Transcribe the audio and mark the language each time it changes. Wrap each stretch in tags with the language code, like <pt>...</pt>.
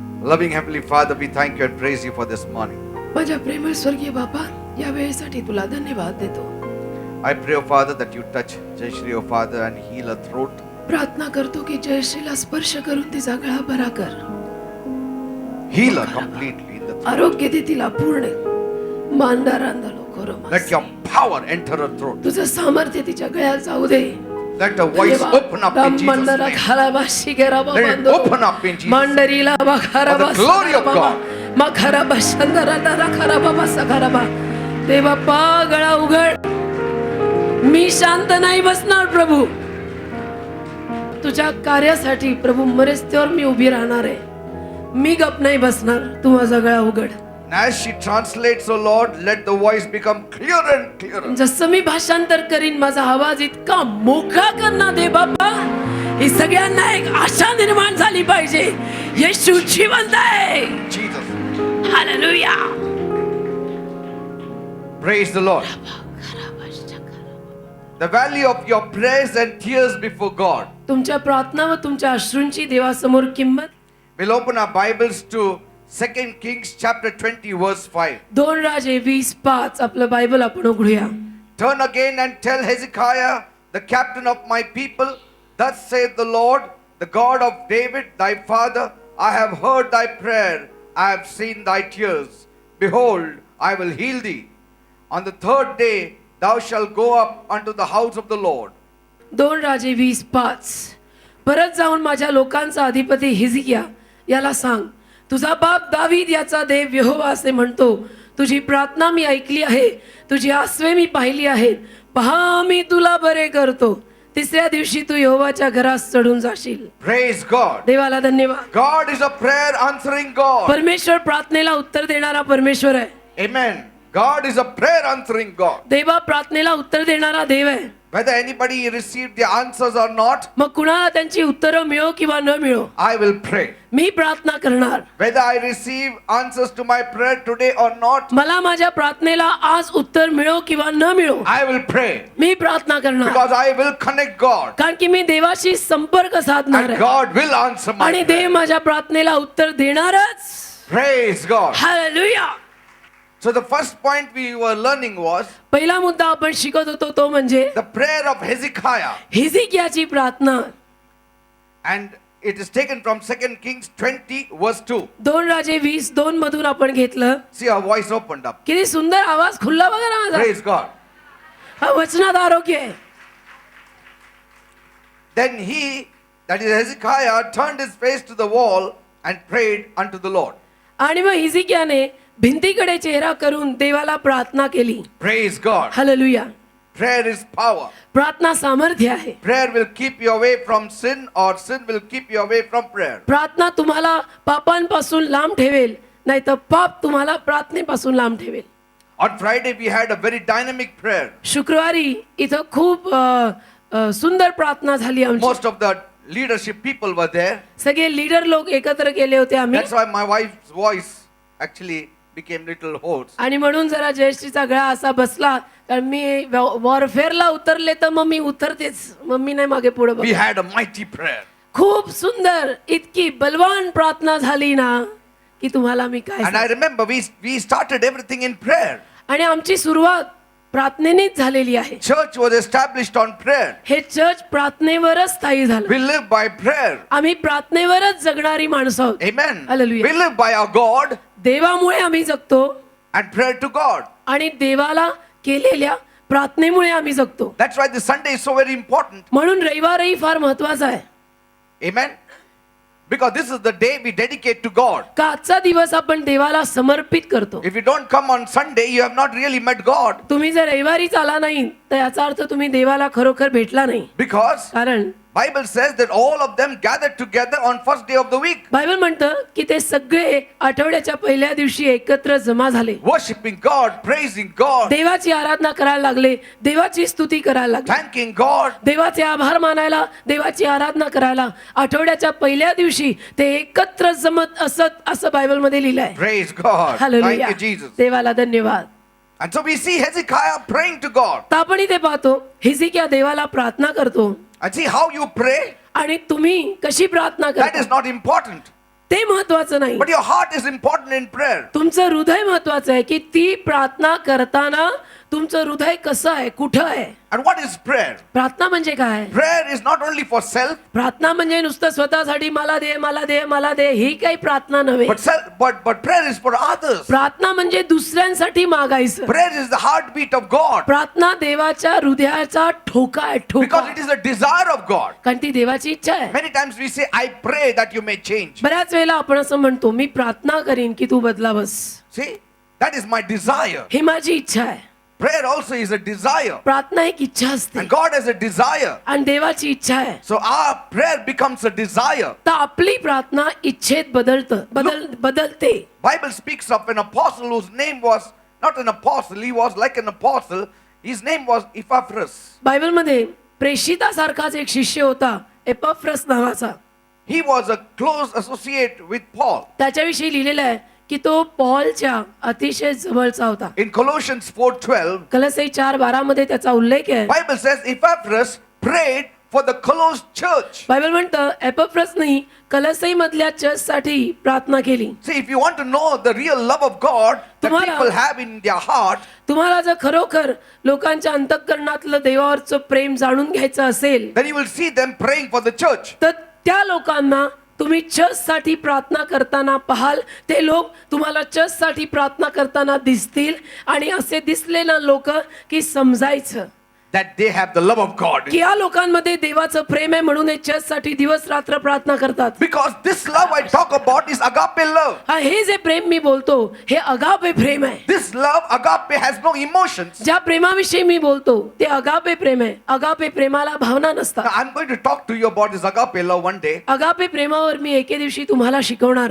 <en>Loving Heavenly Father, we thank you and praise you for this morning.</en> <mr>माझ्या प्रेमळ स्वर्गीय बापा, या वेळेसाठी तुला धन्यवाद देतो.</mr> <en>I pray, oh Father, that you touch Jayashree, oh Father, and heal her throat.</en> <mr>प्रार्थना करतो की जयश्रीला स्पर्श करून तिचा गळा बरा कर.</mr> <en>Heal her completely in the throat.</en> <mr>आरोग्य दे तिला पूर्ण. मांडारांदलो कोरोमा.</mr> <en>Let your power enter her throat.</en> <mr>तुझं सामर्थ्य तिच्या गळ्यात जाऊ दे.</mr> <en>Let her voice open up in Jesus' name. Let it open up in Jesus' name. मंडरीला बखारा For the glory of God. मखरा बशंदरा खरा बाबा सखरा बा.</en> <mr>देवा पा गळा उघड. मी शांत नाही बसणार प्रभू. तुझ्या कार्यासाठी प्रभू मरेस्त्यावर मी उभी राहणार आहे. मी गप नाही बसणार. तू माझा गळा उघड.</mr> <en>And as she translates, oh Lord, let the voice become clearer and clearer.</en> <mr>जसं मी भाषांतर करीन माझा आवाज इतका मोकळा करना दे बाबा. ही सगळ्यांना एक आशा निर्माण झाली पाहिजे. येशू जिवंत आहे.</mr> <en>Jesus.</en> <mr>Hallelujah.</mr> <en>Praise the Lord. The value of your prayers and tears before God.</en> <mr>तुमच्या प्रार्थना व तुमच्या अश्रूंची देवासमोर किंमत.</mr> <en>We'll open our Bibles to 2 Kings chapter 20 verse 5.</en> <mr>2 राजे 20:5 आपलं बायबल आपण उघडूया.</mr> <en>Turn again and tell Hezekiah, the captain of my people, thus saith the Lord, the God of David thy father, I have heard thy prayer, I have seen thy tears. Behold, I will heal thee. On the third day thou shalt go up unto the house of the Lord.</en> <mr>2 राजे 20:5 परत जाऊन माझ्या लोकांचा अधिपती हिजकिया याला सांग, तुझा बाप दावीद याचा देव यहोवा असे म्हणतो, तुझी प्रार्थना मी ऐकली आहे, तुझी आसवे मी पाहिली आहेत. पहा मी तुला बरे करतो. तिसऱ्या दिवशी तू यहोवाच्या घरात चढून जाशील.</mr> <en>Praise God.</en> <mr>देवाला धन्यवाद.</mr> <en>God is a prayer answering God.</en> <mr>परमेश्वर प्रार्थनेला उत्तर देणारा परमेश्वर आहे.</mr> <en>Amen. God is a prayer answering God.</en> <mr>देवा प्रार्थनेला उत्तर देणारा देव आहे.</mr> <en>Whether anybody received the answers or not,</en> <mr>मग कुणाला त्यांची उत्तरं मिळो किंवा न मिळो,</mr> <en>I will pray.</en> <mr>मी प्रार्थना करणार.</mr> <en>Whether I receive answers to my prayer today or not,</en> <mr>मला माझ्या प्रार्थनेला आज उत्तर मिळो किंवा न मिळो,</mr> <en>I will pray.</en> <mr>मी प्रार्थना करणार.</mr> <en>Because I will connect God.</en> <mr>कारण की मी देवाशी संपर्क साधणार</mr> <en>And</en> <mr>आहे</mr> <en>God will answer my</en> <mr>आणि</mr> <en>prayer.</en> <mr>देव माझ्या प्रार्थनेला उत्तर देणारच.</mr> <en>Praise God.</en> <mr>Hallelujah.</mr> <en>So the first point we were learning was</en> <mr>पहिला मुद्दा आपण शिकत होतो तो म्हणजे</mr> <en>the prayer of Hezekiah.</en> <mr>हिजकियाची प्रार्थना.</mr> <en>And it is taken from 2 Kings 20 verse 2.</en> <mr>2 राजे 20:2 मधून आपण घेतलं.</mr> <en>See, our voice opened up.</en> <mr>किती सुंदर आवाज खुलला बघा ना माझा.</mr> <en>Praise God.</en> <mr>हा वचनात आरोग्य आहे.</mr> <en>Then he, that is Hezekiah, turned his face to the wall and prayed unto the Lord.</en> <mr>आणि मग हिजकियाने भिंतीकडे चेहरा करून देवाला प्रार्थना केली.</mr> <en>Praise God.</en> <mr>Hallelujah.</mr> <en>Prayer is power.</en> <mr>प्रार्थना सामर्थ्य आहे.</mr> <en>Prayer will keep you away from sin, or sin will keep you away from prayer.</en> <mr>प्रार्थना तुम्हाला पापांपासून लांब ठेवेल, नाही तर पाप तुम्हाला प्रार्थनेपासून लांब ठेवेल.</mr> <en>On Friday we had a very dynamic prayer.</en> <mr>शुक्रवारी इथं खूप सुंदर प्रार्थना झाली आमची.</mr> <en>Most of the leadership people were there.</en> <mr>सगळे लीडर लोक एकत्र केले होते आम्ही.</mr> <en>That's why my wife's voice actually became little hoarse.</en> <mr>आणि म्हणून जरा जयश्रीचा गळा असा बसला, कारण मी वॉरफेअरला उतरले तर मग मी उतरतेच, मम्मी नाही मागे पुढे</mr> <en>We</en> <mr>बघ.</mr> <en>had a mighty prayer.</en> <mr>खूप सुंदर इतकी बलवान प्रार्थना झाली ना की तुम्हाला मी काय</mr> <en>And I</en> <mr>सांगू.</mr> <en>remember we started everything in prayer.</en> <mr>आणि आमची सुरुवात प्रार्थनेनेच झालेली आहे.</mr> <en>Church was established on prayer.</en> <mr>हे चर्च प्रार्थनेवरच स्थायी झालं.</mr> <en>We live by prayer.</en> <mr>आम्ही प्रार्थनेवरच जगणारी माणसं आहोत.</mr> <en>Amen. Hallelujah. We live by our God</en> <mr>देवामुळे आम्ही जगतो</mr> <en>and prayer to God.</en> <mr>आणि देवाला केलेल्या प्रार्थनेमुळे आम्ही जगतो.</mr> <en>That's why the Sunday is so very important.</en> <mr>म्हणून रविवारही फार महत्वाचा आहे.</mr> <en>Amen. Because this is the day we dedicate to God.</en> <mr>का आजचा दिवस आपण देवाला समर्पित करतो.</mr> <en>If you don't come on Sunday, you have not really met God.</en> <mr>तुम्ही जर रविवारीच आला नाही तर याचा अर्थ तुम्ही देवाला खरोखर भेटला नाही.</mr> <en>Because</en> <mr>कारण</mr> <en>Bible says that all of them gathered together on first day of the week,</en> <mr>Bible म्हणतं की ते सगळे आठवड्याच्या पहिल्या दिवशी एकत्र जमा झाले,</mr> <en>worshiping God, praising God,</en> <mr>देवाची आराधना करायला लागले, देवाची स्तुती करायला लागले,</mr> <en>thanking God.</en> <mr>देवाचे आभार मानायला, देवाची आराधना करायला आठवड्याच्या पहिल्या दिवशी ते एकत्र जमत असत असं बायबल मध्ये लिहिलंय.</mr> <en>Praise God. Thank</en> <mr>hallelujah,</mr> <en>you, Jesus.</en> <mr>देवाला धन्यवाद.</mr> <en>And so we see Hezekiah praying to God.</en> <mr>तर आपण इथे पाहतो हिजकिया देवाला प्रार्थना करतो.</mr> <en>And see how you pray,</en> <mr>आणि तुम्ही कशी प्रार्थना</mr> <en>that</en> <mr>करता</mr> <en>is not important.</en> <mr>ते महत्वाचं नाही,</mr> <en>But your heart is important in prayer.</en> <mr>तुमचं हृदय महत्वाचं आहे की ती प्रार्थना करताना तुमचं हृदय कसं आहे, कुठं आहे.</mr> <en>And what is prayer?</en> <mr>प्रार्थना म्हणजे काय?</mr> <en>Prayer is not only for self,</en> <mr>प्रार्थना म्हणजे नुसतं स्वतःसाठी मला दे मला दे मला दे ही काही प्रार्थना नव्हे.</mr> <en>but prayer is for others.</en> <mr>प्रार्थना म्हणजे दुसऱ्यांसाठी मागायचं.</mr> <en>Prayer is the heartbeat of God,</en> <mr>प्रार्थना देवाच्या हृदयाचा ठोका आहे, ठोका.</mr> <en>because it is a desire of God.</en> <mr>कारण ती देवाची इच्छा आहे.</mr> <en>Many times we say, I pray that you may change.</en> <mr>बऱ्याच वेळेला आपण असं म्हणतो मी प्रार्थना करीन की तू बदलावस.</mr> <en>See, that is my desire.</en> <mr>ही माझी इच्छा आहे.</mr> <en>Prayer also is a desire,</en> <mr>प्रार्थना एक इच्छा असते</mr> <en>and God has a desire.</en> <mr>आणि देवाची इच्छा आहे.</mr> <en>So our prayer becomes a desire.</en> <mr>तर आपली प्रार्थना इच्छेत बदलते.</mr> <en>Bible speaks of an apostle whose name was not an apostle, he was like an apostle. His name was Epaphras.</en> <mr>Bible मध्ये प्रेषितासारखाच एक शिष्य होता एपफ्रस नावाचा.</mr> <en>He was a close associate with Paul.</en> <mr>त्याच्याविषयी लिहिलेलं आहे की तो पॉलच्या अतिशय जवळचा होता.</mr> <en>In Colossians 4:12,</en> <mr>कलसे 4:12 मध्ये त्याचा उल्लेख आहे.</mr> <en>Bible says Epaphras prayed for the Colosse church.</en> <mr>Bible म्हणतं एपफ्रसनी कलसई मधल्या चर्चसाठी प्रार्थना केली.</mr> <en>See, if you want to know the real love of God that</en> <mr>तुम्हाला-</mr> <en>people have in their heart,</en> <mr>तुम्हाला जर खरोखर लोकांच्या अंतःकरणातलं देवावरचं प्रेम जाणून घ्यायचं असेल</mr> <en>then you will see them praying for the church.</en> <mr>तर त्या लोकांना तुम्ही चर्चसाठी प्रार्थना करताना पाहाल. ते लोक तुम्हाला चर्चसाठी प्रार्थना करताना दिसतील आणि असे दिसले ना लोक की समजायचं</mr> <en>That they have the love of God.</en> <mr>की या लोकांमध्ये देवाचं प्रेम आहे म्हणून हे चर्चसाठी दिवस रात्र प्रार्थना करतात.</mr> <en>Because this love I talk about is agape love.</en> <mr>हे जे प्रेम मी बोलतो हे अगापे प्रेम आहे.</mr> <en>This love, agape, has no emotions.</en> <mr>ज्या प्रेमाविषयी मी बोलतो ते अगापे प्रेम आहे. अगापे प्रेमाला भावना</mr> <en>Now,</en> <mr>नसतात.</mr> <en>I'm going to talk to you about this agape love one day.</en> <mr>Agape प्रेमावर मी एके दिवशी तुम्हाला शिकवणार</mr>